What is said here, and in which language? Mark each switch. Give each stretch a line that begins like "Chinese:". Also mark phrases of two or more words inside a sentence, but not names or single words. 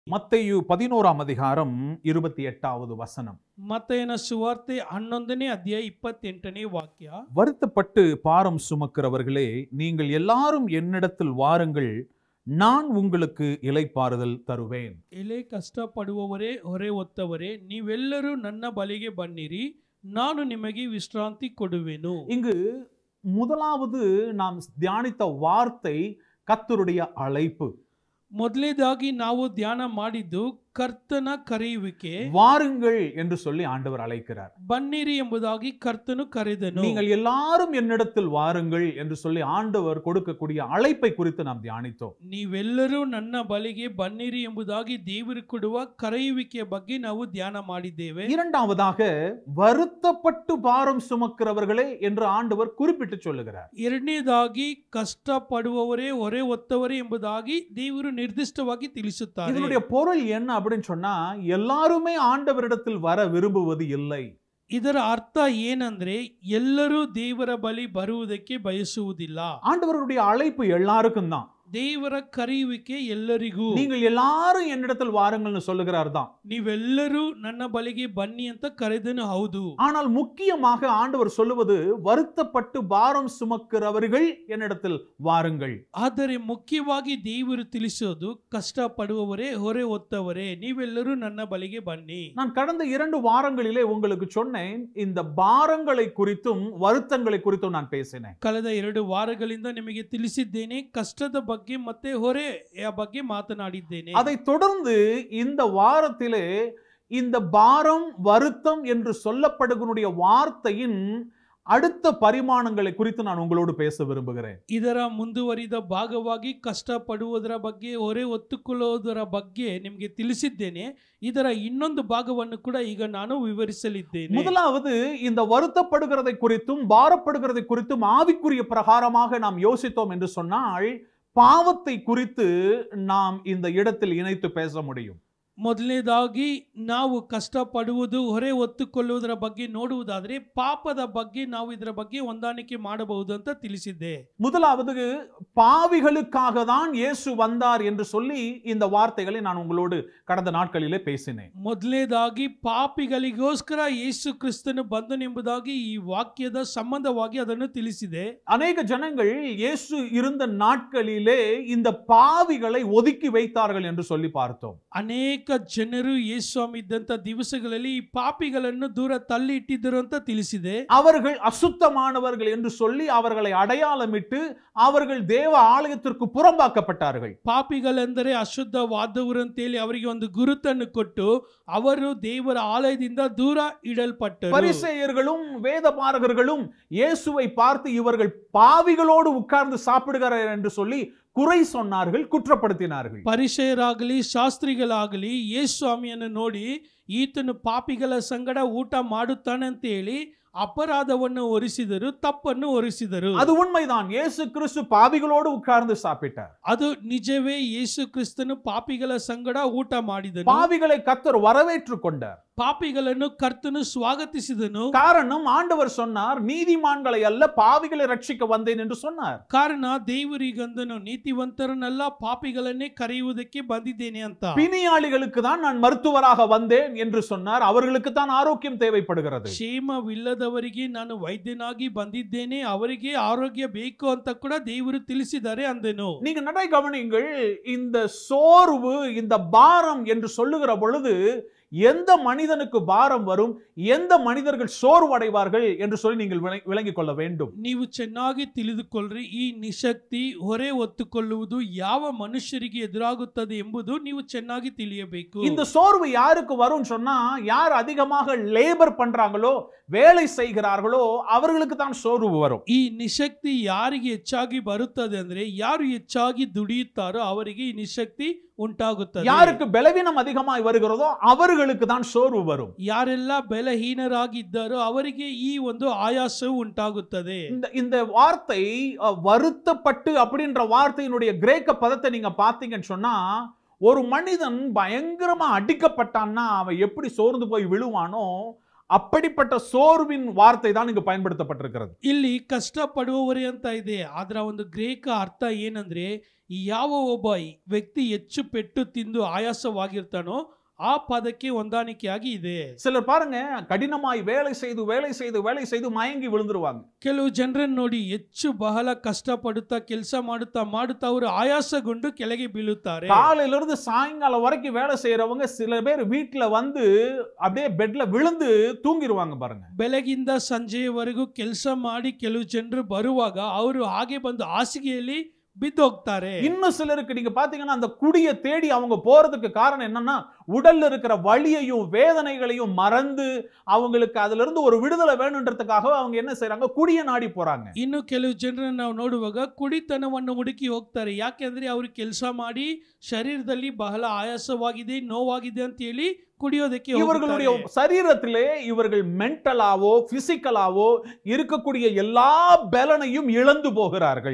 Tamil: மத்தேயு 11ஆம் அதிகாரம் 28வது வசனம்.
Kannada: ಮತ್ತೇನ ಸುವಾರ್ತೆ 11ನೇ ಅಧ್ಯಾಯ 28ನೇ ವಾಕ್ಯ.
Tamil: வருத்தப்பட்டு பாரம் சுமக்கிறவர்களே, நீங்கள் எல்லாரும் என்னிடத்தில் வாருங்கள், நான் உங்களுக்கு இளைப்பாறுதல் தருவேன்.
Kannada: ಎಲೆ ಕಷ್ಟಪಡುವವರೇ ಹೊರೆ ಹೊತ್ತವರೇ ನೀವೆಲ್ಲರೂ ನನ್ನ ಬಳಿಗೆ ಬನ್ನಿರಿ, ನಾನು ನಿಮಗೆ ವಿಶ್ರಾಂತಿ ಕೊಡುವೆನು.
Tamil: இங்கு முதலாவது நாம் தியானித்த வார்த்தை கர்த்தருடைய அழைப்பு.
Kannada: ಮೊದಲನೇದಾಗಿ ನಾವು ಧ್ಯಾನ ಮಾಡಿದ್ದು ಕರ್ತನ ಕರೆಯುವಿಕೆ.
Tamil: வாருங்கள் என்று சொல்லி ஆண்டவர் அழைக்கிறார்.
Kannada: ಬನ್ನಿರಿ ಎಂಬುದಾಗಿ ಕರ್ತನು ಕರೆದನು.
Tamil: நீங்கள் எல்லாரும் என்னிடத்தில் வாருங்கள் என்று சொல்லி ஆண்டவர் கொடுக்கக்கூடிய அழைப்பை குறித்து நாம் தியானித்தோம்.
Kannada: ನೀವೆಲ್ಲರೂ ನನ್ನ ಬಳಿಗೆ ಬನ್ನಿರಿ ಎಂಬುದಾಗಿ ದೇವರು ಕೊಡುವ ಕರೆಯುವಿಕೆಯ ಬಗ್ಗೆ ನಾವು ಧ್ಯಾನ ಮಾಡಿದ್ದೇವೆ.
Tamil: இரண்டாவதாக வருத்தப்பட்டு பாரம் சுமக்கிறவர்களே என்று ஆண்டவர் குறிப்பிட்டு சொல்லுகிறார்.
Kannada: ಎರಡನೇದಾಗಿ ಕಷ್ಟಪಡುವವರೇ ಹೊರೆ ಹೊತ್ತವರೇ ಎಂಬುದಾಗಿ ದೇವರು ನಿರ್ದಿಷ್ಟವಾಗಿ ತಿಳಿಸುತ್ತಾರೆ.
Tamil: இதனுடைய பொருள் என்ன அப்படின்னு சொன்னா, எல்லாருமே ஆண்டவரிடத்தில் வர விரும்புவது இல்லை.
Kannada: ಇದರ ಅರ್ಥ ಏನಂದ್ರೆ ಎಲ್ಲರೂ ದೇವರ ಬಳಿ ಬರುವುದಕ್ಕೆ ಬಯಸುವುದಿಲ್ಲ.
Tamil: ஆண்டவருடைய அழைப்பு எல்லாருக்கும் தான்.
Kannada: ದೇವರ ಕರೆಯುವಿಕೆ ಎಲ್ಲರಿಗೂ.
Tamil: நீங்கள் எல்லாரும் என்னிடத்தில் வாருங்கள்னு சொல்லுகிறார் தான்.
Kannada: ನೀವೆಲ್ಲರೂ ನನ್ನ ಬಳಿಗೆ ಬನ್ನಿ ಅಂತ ಕರೆದನು, ಹೌದು.
Tamil: ஆனால் முக்கியமாக ஆண்டவர் சொல்லுவது, வருத்தப்பட்டு பாரம் சுமக்கிறவர்கள் என்னிடத்தில் வாருங்கள்.
Kannada: ಆದರೆ ಮುಖ್ಯವಾಗಿ ದೇವರು ತಿಳಿಸೋದು ಕಷ್ಟಪಡುವವರೇ ಹೊರೆ ಹೊತ್ತವರೇ ನೀವೆಲ್ಲರೂ ನನ್ನ ಬಳಿಗೆ ಬನ್ನಿ.
Tamil: நான் கடந்த 2 வாரங்களிலே உங்களுக்கு சொன்னேன், இந்த பாரங்களை குறித்தும் வருத்தங்களை குறித்தும் நான் பேசினேன்.
Kannada: ಕಳೆದ 2 ವಾರಗಳಿಂದ ನಿಮಗೆ ತಿಳಿಸಿದ್ದೇನೆ, ಕಷ್ಟದ ಬಗ್ಗೆ ಮತ್ತೆ ಹೊರೆಯ ಬಗ್ಗೆ ಮಾತನಾಡಿದ್ದೇನೆ.
Tamil: அதை தொடர்ந்து இந்த வாரத்திலே இந்த பாரம் வருத்தம் என்று சொல்லப்படுகிற வார்த்தையின் அடுத்த பரிமாணங்களை குறித்து நான் உங்களோடு பேச விரும்புகிறேன்.
Kannada: ಇದರ ಮುಂದುವರಿದ ಭಾಗವಾಗಿ ಕಷ್ಟಪಡುವುದರ ಬಗ್ಗೆ ಹೊರೆ ಹೊತ್ತುಕೊಳ್ಳುವುದರ ಬಗ್ಗೆ ನಿಮಗೆ ತಿಳಿಸಿದ್ದೇನೆ. ಇದರ ಇನ್ನೊಂದು ಭಾಗವನ್ನು ಕೂಡ ಈಗ ನಾನು ವಿವರಿಸಲಿದ್ದೇನೆ.
Tamil: முதலாவது இந்த வருத்தப்படுகிறதை குறித்தும் பாரப்படுகிறதை குறித்தும் ஆவிக்குரிய பிரகாரமாக நாம் யோசித்தோம் என்று சொன்னால், பாவத்தை குறித்து நாம் இந்த இடத்தில் இணைத்து பேச முடியும்.
Kannada: ಮೊದಲನೇದಾಗಿ ನಾವು ಕಷ್ಟಪಡುವುದು ಹೊರೆ ಹೊತ್ತುಕೊಳ್ಳುವುದರ ಬಗ್ಗೆ ನೋಡುವುದಾದರೆ ಪಾಪದ ಬಗ್ಗೆ ನಾವು ಇದರ ಬಗ್ಗೆ ಹೊಂದಾಣಿಕೆ ಮಾಡಬಹುದು ಅಂತ ತಿಳಿಸಿದ್ದೆ.
Tamil: முதலாவது பாவிகளுக்காக தான் இயேசு வந்தார் என்று சொல்லி இந்த வார்த்தைகளை நான் உங்களோடு கடந்த நாட்களிலே பேசினேன்.
Kannada: ಮೊದಲನೇದಾಗಿ ಪಾಪಿಗಳಿಗೋಸ್ಕರ ಯೇಸು ಕ್ರಿಸ್ತನು ಬಂದನೆಂಬುದಾಗಿ ಈ ವಾಕ್ಯದ ಸಂಬಂಧವಾಗಿ ಅದನ್ನು ತಿಳಿಸಿದೆ.
Tamil: அநேக ஜனங்கள் இயேசு இருந்த நாட்களிலே இந்த பாவிகளை ஒதுக்கி வைத்தார்கள் என்று சொல்லி பார்த்தோம்.
Kannada: ಅನೇಕ ಜನರು ಯೇಸುಸ್ವಾಮಿ ಇದ್ದಂತ ದಿವಸಗಳಲ್ಲಿ ಈ ಪಾಪಿಗಳನ್ನು ದೂರ ತಳ್ಳಿ ಇಟ್ಟಿದ್ದರು ಅಂತ ತಿಳಿಸಿದೆ.
Tamil: அவர்கள் அசுத்தமானவர்கள் என்று சொல்லி அவர்களை அடையாளமிட்டு அவர்கள் தேவ ஆலயத்திற்கு புறம்பாக்கப்பட்டார்கள்.
Kannada: ಪಾಪಿಗಳೆಂದರೆ ಅಶುದ್ಧವಾದವರು ಅಂತೇಳಿ ಅವರಿಗೆ ಒಂದು ಗುರುತನ್ನು ಕೊಟ್ಟು ಅವರು ದೇವರ ಆಲಯದಿಂದ ದೂರ ಇಡಲ್ಪಟ್ಟರು.
Tamil: பரிசேயர்களும் வேதபாரகர்களும் இயேசுவை பார்த்து இவர்கள் பாவிகளோடு உட்கார்ந்து சாப்பிடுகிறார்கள் என்று சொல்லி குறை சொன்னார்கள், குற்றப்படுத்தினார்கள்.
Kannada: ಪರಿಸೇಯರಾಗಲಿ ಶಾಸ್ತ್ರಿಗಳಾಗಲಿ ಯೇಸುಸ್ವಾಮಿಯನ್ನು ನೋಡಿ ಈತನು ಪಾಪಿಗಳ ಸಂಗಡ ಊಟ ಮಾಡುತ್ತಾನೆ ಅಂತ ಹೇಳಿ ಅಪರಾಧವನ್ನು ಹೊರಿಸಿದರು, ತಪ್ಪನ್ನು ಹೊರಿಸಿದರು.
Tamil: அது உண்மைதான். இயேசு கிறிஸ்து பாவிகளோடு உட்கார்ந்து சாப்பிட்டார்.
Kannada: ಅದು ನಿಜವೇ. ಯೇಸು ಕ್ರಿಸ್ತನು ಪಾಪಿಗಳ ಸಂಗಡ ಊಟ ಮಾಡಿದನು.
Tamil: பாவிகளை கர்த்தர் வரவேற்றுக் கொண்டார்.
Kannada: ಪಾಪಿಗಳನ್ನು ಕರ್ತನು ಸ್ವಾಗತಿಸಿದನು.
Tamil: காரணம், ஆண்டவர் சொன்னார், நீதிமான்களை அல்ல பாவிகளை ரட்சிக்க வந்தேன் என்று சொன்னார்.
Kannada: ಕಾರಣ ದೇವರಿಗಂದನು ನೀತಿವಂತರನ್ನೆಲ್ಲ ಪಾಪಿಗಳನ್ನೇ ಕರೆಯುವುದಕ್ಕೆ ಬಂದಿದ್ದೇನೆ ಅಂತ.
Tamil: பிணியாளிகளுக்கு தான் நான் மருத்துவராக வந்தேன் என்று சொன்னார். அவர்களுக்கு தான் ஆரோக்கியம் தேவைப்படுகிறது.
Kannada: ಕ್ಷೇಮವಿಲ್ಲದವರಿಗೆ ನಾನು ವೈದ್ಯನಾಗಿ ಬಂದಿದ್ದೇನೆ, ಅವರಿಗೆ ಆರೋಗ್ಯ ಬೇಕು ಅಂತ ಕೂಡ ದೇವರು ತಿಳಿಸಿದ್ದಾರೆ ಅಂದನು.
Tamil: நீங்க நடை கவனிங்கள். இந்த சோர்வு, இந்த பாரம் என்று சொல்லுகிற பொழுது எந்த மனிதனுக்கு பாரம் வரும், எந்த மனிதர்கள் சோர்வடைவார்கள் என்று சொல்லி நீங்கள் விளங்கிக் கொள்ள வேண்டும்.
Kannada: ನೀವು ಚೆನ್ನಾಗಿ ತಿಳಿದುಕೊಳ್ಳ್ರಿ, ಈ ನಿಶಕ್ತಿ ಹೊರೆ ಹೊತ್ತುಕೊಳ್ಳುವುದು ಯಾವ ಮನುಷ್ಯರಿಗೆ ಎದುರಾಗುತ್ತದೆ ಎಂಬುದು ನೀವು ಚೆನ್ನಾಗಿ ತಿಳಿಯಬೇಕು.
Tamil: இந்த சோர்வு யாருக்கு வரும் சொன்னா, யார் அதிகமாக லேபர் பண்றாங்களோ, வேலை செய்கிறார்களோ அவர்களுக்கு தான் சோர்வு வரும்.
Kannada: ಈ ನಿಶಕ್ತಿ ಯಾರಿಗೆ ಹೆಚ್ಚಾಗಿ ಬರುತ್ತದೆ ಅಂದ್ರೆ ಯಾರು ಹೆಚ್ಚಾಗಿ ದುಡಿಯುತ್ತಾರೋ ಅವರಿಗೆ ಈ ನಿಶಕ್ತಿ ಉಂಟಾಗುತ್ತದೆ.
Tamil: யாருக்கு பலவீனம் அதிகமாய் வருகிறதோ அவர்களுக்கு தான் சோர்வு வரும்.
Kannada: ಯಾರೆಲ್ಲ ಬಲಹೀನರಾಗಿದ್ದಾರೋ ಅವರಿಗೆ ಈ ಒಂದು ಆಯಾಸವು ಉಂಟಾಗುತ್ತದೆ.
Tamil: இந்த வார்த்தை வருத்தப்பட்டு அப்படின்ற வார்த்தையினுடைய கிரேக்க பதத்தை நீங்க பாத்தீங்கன்னு சொன்னா, ஒரு மனிதன் பயங்கரமா அடிக்கப்பட்டான்னா அவன் எப்படி சோர்ந்து போய் விழுவானோ அப்படிப்பட்ட சோர்வின் வார்த்தை தான் இங்கு பயன்படுத்தப்பட்டிருக்கிறது.
Kannada: ಇಲ್ಲಿ ಕಷ್ಟಪಡುವವರೇ ಅಂತ ಇದೆ. ಅದರ ಒಂದು ಗ್ರೇಕ ಅರ್ಥ ಏನಂದ್ರೆ ಯಾವ ಒಬ್ಬ ವ್ಯಕ್ತಿ ಹೆಚ್ಚು ಪೆಟ್ಟು ತಿಂದು ಆಯಾಸವಾಗಿರ್ತಾನೋ ಆ ಪದಕ್ಕೆ ಹೊಂದಾಣಿಕೆಯಾಗಿ ಇದೆ.
Tamil: சிலர் பாருங்க கடினமாய் வேலை செய்து மயங்கி விழுந்துருவாங்க.
Kannada: ಕೆಲವು ಜನರನ್ನು ನೋಡಿ ಹೆಚ್ಚು ಬಹಳ ಕಷ್ಟಪಡುತ್ತಾ ಕೆಲಸ ಮಾಡುತ್ತಾ ಅವರು ಆಯಾಸಗೊಂಡು ಕೆಳಗೆ ಬೀಳುತ್ತಾರೆ.
Tamil: காலையில இருந்து சாயங்காலம் வரைக்கும் வேலை செய்யறவங்க சில பேர் வீட்டுல வந்து அப்படியே பெட்ல விழுந்து தூங்கிடுவாங்க பாருங்க.
Kannada: ಬೆಳಗಿಂದ ಸಂಜೆಯವರೆಗೂ ಕೆಲಸ ಮಾಡಿ ಕೆಲವು ಜನರು ಬರುವಾಗ ಅವರು ಹಾಗೆ ಬಂದು ಹಾಸಿಗೆಯಲ್ಲಿ ಬಿದ್ದೋಗ್ತಾರೆ.
Tamil: இன்னும் சிலருக்கு நீங்க பாத்தீங்கன்னா அந்த குடிய தேடி அவங்க போறதுக்கு காரணம் என்னன்னா உடல்ல இருக்கிற வலியையும் வேதனைகளையும் மறந்து அவங்களுக்கு அதுல இருந்து ஒரு விடுதலை வேணும்ன்றதுக்காக அவங்க என்ன செய்றாங்க, குடிய நாடி போறாங்க.
Kannada: ಇನ್ನು ಕೆಲವು ಜನರನ್ನು ನಾವು ನೋಡುವಾಗ ಕುಡಿತನವನ್ನು ಹುಡುಕಿ ಹೋಗ್ತಾರೆ. ಯಾಕೆಂದ್ರೆ ಅವರು ಕೆಲಸ ಮಾಡಿ ಶರೀರದಲ್ಲಿ ಬಹಳ ಆಯಾಸವಾಗಿದೆ, ನೋವಾಗಿದೆ ಅಂತ ಹೇಳಿ குடியோதைக்கு
Tamil: இவர்களுடைய சரீரத்திலே இவர்கள் மென்டலாவோ பிசிக்கலாவோ இருக்கக்கூடிய எல்லா பலனையும் இழந்து போகிறார்கள்.